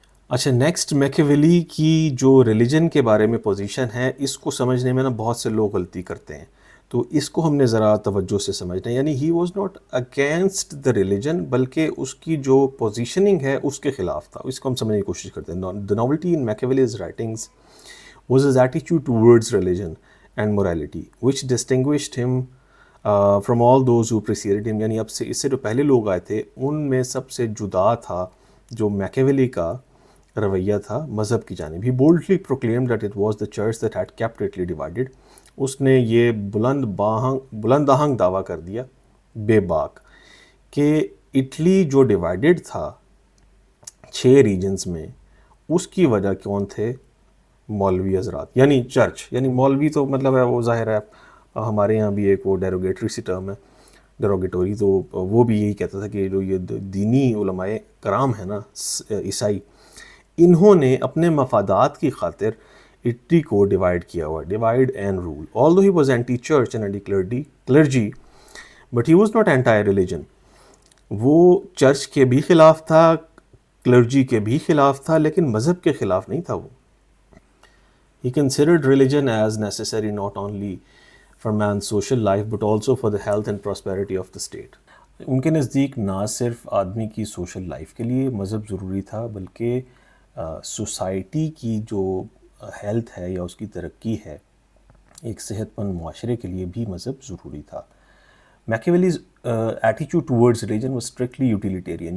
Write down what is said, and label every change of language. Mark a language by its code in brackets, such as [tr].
[ur] اچھا، نیکسٹ میکیویلی کی جو ریلیجن کے بارے میں پوزیشن ہے، اس کو سمجھنے میں نا بہت سے لوگ غلطی کرتے ہیں، تو اس کو ہم نے ذرا توجہ سے سمجھنا ہے. یعنی [en] he was not against the religion, [ur] بلکہ اس کی جو پوزیشننگ ہے اس کے خلاف تھا. اس کو ہم سمجھنے کی کوشش کرتے ہیں. [en] The novelty in Machiavelli's writings was his attitude towards religion and morality, which distinguished him from all those who preceded him. [ur] یعنی اب سے اس سے جو پہلے لوگ آئے تھے ان میں سب سے جدا تھا جو میکیویلی کا رویہ تھا مذہب کی جانب. [en] He boldly proclaimed that it was the church that had kept Italy divided. [ur] اس نے یہ بلند آہنگ دعویٰ کر دیا بے باک کہ اٹلی جو ڈیوائیڈڈ تھا 6 ریجنز میں، اس کی وجہ کون تھے؟ مولوی حضرات، یعنی چرچ. یعنی مولوی تو مطلب ہے وہ ظاہر ہے ہمارے یہاں بھی ایک وہ ڈیروگیٹری سی ٹرم ہے، ڈیروگیٹوری، تو وہ بھی یہی کہتا تھا کہ جو یہ دینی علماء کرام ہیں نا عیسائی، انہوں نے اپنے مفادات کی خاطر اٹلی کو ڈیوائیڈ کیا ہوا، divide and role. [en] although he was anti church and anti clergy but he was not anti religion. [ur] وہ چرچ کے بھی خلاف تھا، کلرجی کے بھی خلاف تھا، لیکن مذہب کے خلاف نہیں تھا. وہ [en] He considered religion as necessary not only for man's social life but also for the health and prosperity of the state. [ur] ان کے نزدیک نہ صرف آدمی کی سوشل لائف کے لیے مذہب ضروری تھا، بلکہ سوسائٹی کی جو ہیلتھ ہے یا اس کی ترقی ہے، ایک صحت مند معاشرے کے لیے بھی مذہب ضروری تھا. [en] Machiavelli's attitude towards religion was strictly utilitarian.